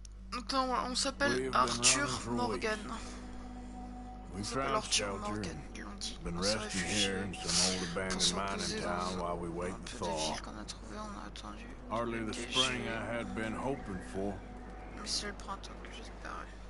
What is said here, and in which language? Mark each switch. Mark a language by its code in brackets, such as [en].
[fr] Donc là, on s'appelle Arthur Morgan. On s'appelle Arthur Morgan, ils l'ont dit. On s'est réfugié pour se reposer dans un peu de ville qu'on a trouvé, on a attendu. [en] Hardly the spring I had been hoping for. [fr] Mais c'est le printemps que j'espérais.